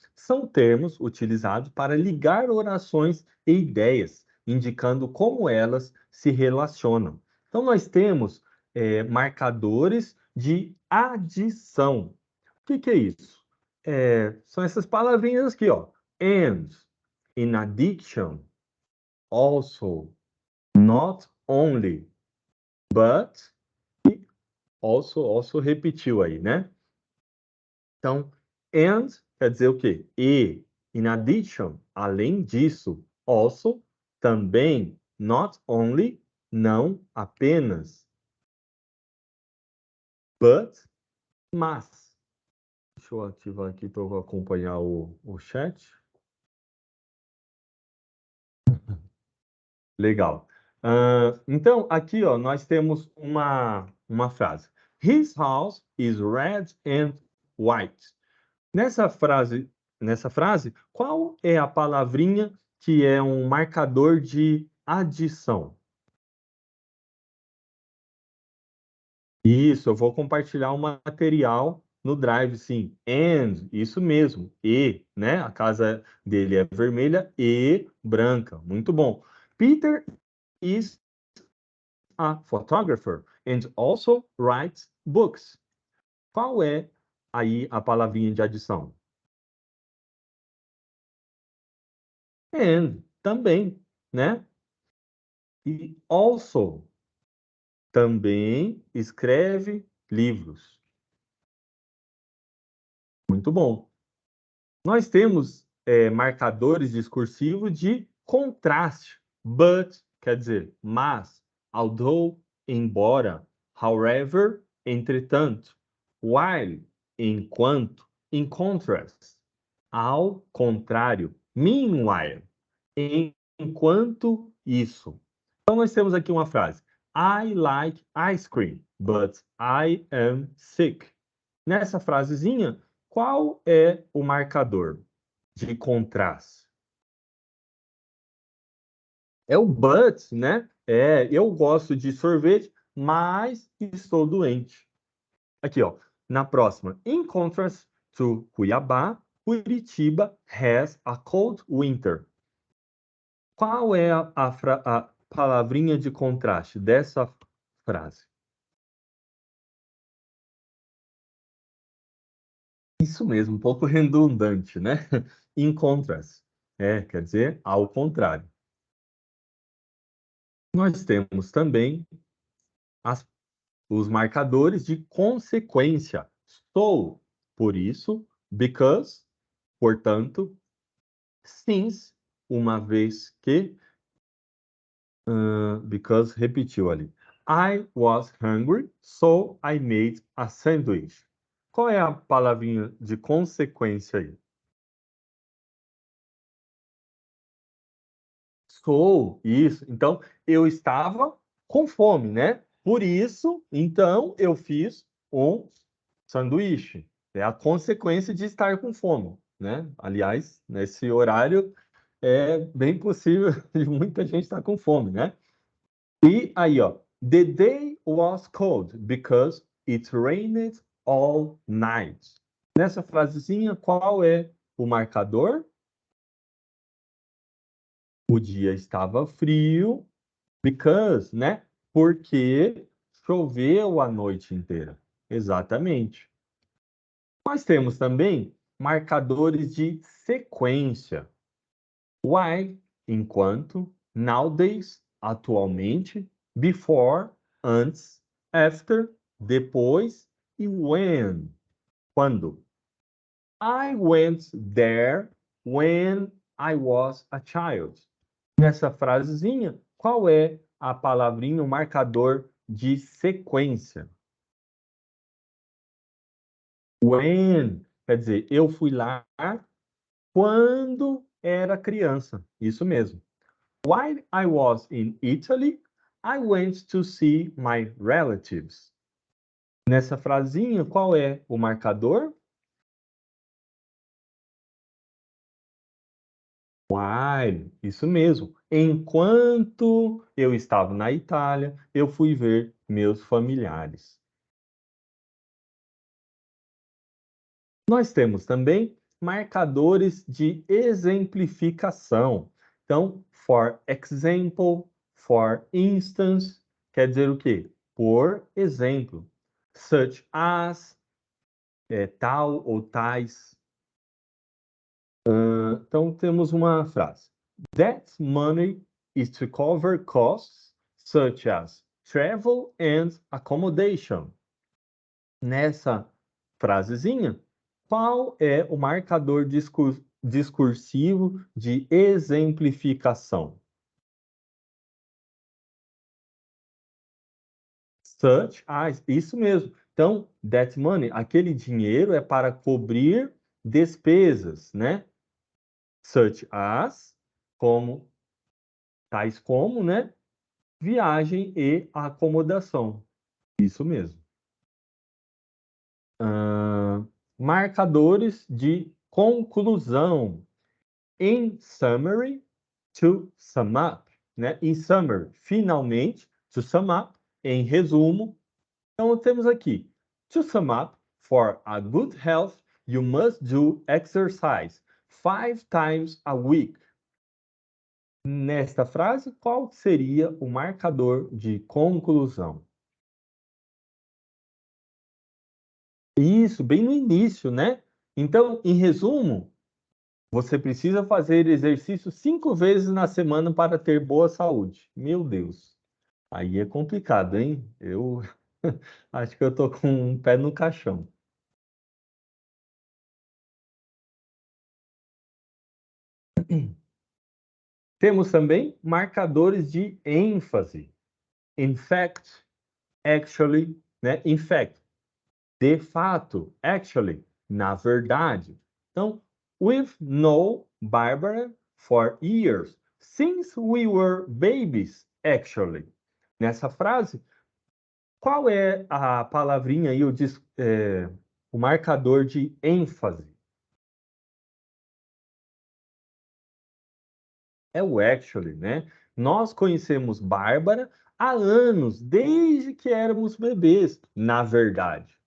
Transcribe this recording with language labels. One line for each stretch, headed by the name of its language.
Portuguese: São termos utilizados para ligar orações e ideias, indicando como elas se relacionam. Então, nós temos marcadores de adição. O que é isso? São essas palavrinhas aqui, ó.
English: And, in addition, also, not only, but, also
Portuguese: repetiu aí, né? Então, and quer dizer o quê? E,
English: in addition,
Portuguese: além disso, also, também,
English: not only,
Portuguese: não apenas, but, mas. Deixa eu ativar aqui para eu acompanhar o chat. Legal. Então, aqui ó, nós temos uma frase.
English: His house is red and white.
Portuguese: Nessa frase, qual é a palavrinha que é um marcador de adição? Isso, eu vou compartilhar um material no Drive, sim. And, isso mesmo. E, né? A casa dele é vermelha e branca. Muito bom.
English: Peter is a photographer and also writes books.
Portuguese: Qual é aí a palavrinha de adição? And, também, né? E also, também escreve livros. Muito bom. Nós temos marcadores discursivos de contraste. But, quer dizer, mas, although, embora, however, entretanto, while, enquanto,
English: in contrast,
Portuguese: ao contrário, meanwhile, em enquanto isso. Então, nós temos aqui uma frase.
English: I like ice cream, but I am sick.
Portuguese: Nessa frasezinha, qual é o marcador de contraste? É o but, né? Eu gosto de sorvete, mas estou doente. Aqui, ó, na próxima.
English: In contrast to Cuiabá, Curitiba has a cold winter.
Portuguese: Qual é a palavrinha de contraste dessa frase? Isso mesmo, um pouco redundante, né?
English: In contrast.
Portuguese: Quer dizer, ao contrário. Nós temos também as os marcadores de consequência. So, por isso, because, portanto, since, uma vez que, because repetiu ali.
English: I was hungry, so I made a sandwich.
Portuguese: Qual é a palavrinha de consequência aí? So, isso. Então, eu estava com fome, né? Por isso, então, eu fiz um sanduíche. É a consequência de estar com fome, né? Aliás, nesse horário é bem possível de muita gente estar com fome, né? E aí, ó,
English: the day was cold because it rained all night.
Portuguese: Nessa frasezinha, qual é o marcador? O dia estava frio, because, né? Porque choveu a noite inteira. Exatamente. Nós temos também marcadores de sequência. Why, enquanto, nowadays, atualmente, before, antes, after, depois e when, quando.
English: I went there when I was a child.
Portuguese: Nessa frasezinha, qual é a palavrinha, o marcador de sequência? When, quer dizer, eu fui lá quando era criança. Isso mesmo.
English: While I was in Italy, I went to see my relatives.
Portuguese: Nessa frasinha, qual é o marcador? While, isso mesmo. Enquanto eu estava na Itália, eu fui ver meus familiares. Nós temos também marcadores de exemplificação. Então,
English: for example, for instance,
Portuguese: quer dizer o quê? Por exemplo.
English: Such as,
Portuguese: tal ou tais. Então, temos uma frase.
English: That money is to cover costs such as travel and accommodation.
Portuguese: Nessa frasezinha, qual é o marcador discursivo de exemplificação?
English: Such as,
Portuguese: isso mesmo. Então,
English: that money,
Portuguese: aquele dinheiro é para cobrir despesas, né?
English: Such as,
Portuguese: como, tais como, né? Viagem e acomodação. Isso mesmo. Marcadores de conclusão.
English: In summary, to sum up, né? In summary, finalmente, to sum up,
Portuguese: em resumo. Então, temos aqui,
English: to sum up, for a good health, you must do exercise 5 times a week.
Portuguese: Nesta frase, qual seria o marcador de conclusão? Isso, bem no início, né? Então, em resumo, você precisa fazer exercício 5 vezes na semana para ter boa saúde. Meu Deus, aí é complicado, hein? Eu acho que eu tô com um pé no caixão. Temos também marcadores de ênfase.
English: In fact, actually, né? In fact,
Portuguese: de fato,
English: actually,
Portuguese: na verdade. Então,
English: we've known Barbara for years, since we were babies, actually.
Portuguese: Nessa frase, qual é a palavrinha aí, o marcador de ênfase? É o actually, né? Nós conhecemos Bárbara há anos, desde que éramos bebês, na verdade.